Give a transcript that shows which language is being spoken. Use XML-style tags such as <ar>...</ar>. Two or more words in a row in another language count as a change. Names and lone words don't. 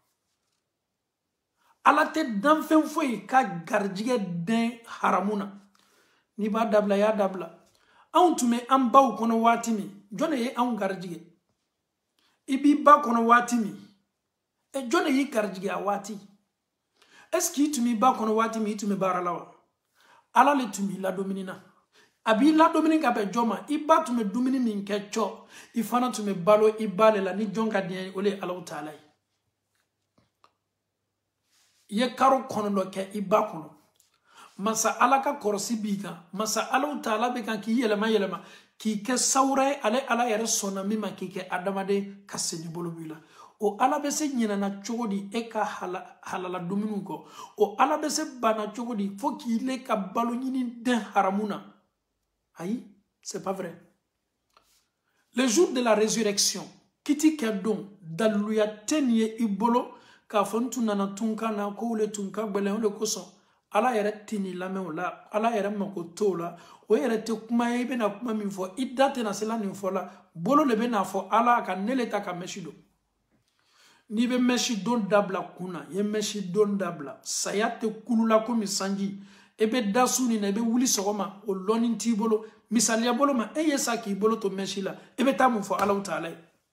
<bm>Ala tɛ danfɛn foyi ka garijɛgɛ den haramu na. N'i b'a dabila, i y'a dabila. Anw tun bɛ an baw kɔnɔ waati min, jɔn de ye anw garijɛgɛ? I b'i ba kɔnɔ waati min, jɔn de y'i garijɛgɛ a waati?</bm> <fr>Est-ce que</fr> <bm>i tun b'i ba kɔnɔ waati min, i tun bɛ baara la wa? Ala le tun b'i ladomini na. A b'i ladomini ka bɛn jɔn ma? I ba tun bɛ dumuni min kɛ cɔ, i fana tun bɛ balo i ba le la, ni jɔn ka diɲɛ ye, o le ye Alahu Taala ye. I ye karo 9 kɛ i ba kɔnɔ. Masa Ala ka kɔrɔsi b'i kan, masa Alahu Taala bɛ kan k'i yɛlɛma k'i kɛ sawura ye, ale Ala yɛrɛ sɔnna min ma k'i kɛ adamaden ka seni bolo b'i la. O Ala bɛ se ɲinɛna cogo di e ka halala dumuniw kɔ? O Ala bɛ se banna cogo di fo k'i le ka balo ɲini den haramu na? Ayi,</bm> <fr>c'est pas vrai. Le jour de la résurrection,</fr> <bm>kiti kɛ don, daliluya tɛ nin ye i bolo k'a fɔ n tun nana tun ka na ko le tun ka gbɛlɛn, o de kosɔn ala yɛrɛ tini lamɛn o la ala yɛrɛ mako t'o la o yɛrɛ tɛ kuma ye i bɛna kuma min fɔ i da tɛna se la nin fɔ la bolo de bɛna fɔ ala ka ne le ta ka mɛsi don n'i bɛ mɛsi don dabila kun na i ye mɛsi don dabila saya tɛ kulula komi sanji i bɛ da su nin na i bɛ wuli sɔgɔma o lɔnni t'i bolo misaliya bolo ma e ye sa k'i bolo to mɛsi la i bɛ taa mun fɔ ala ta'ala ye</bm>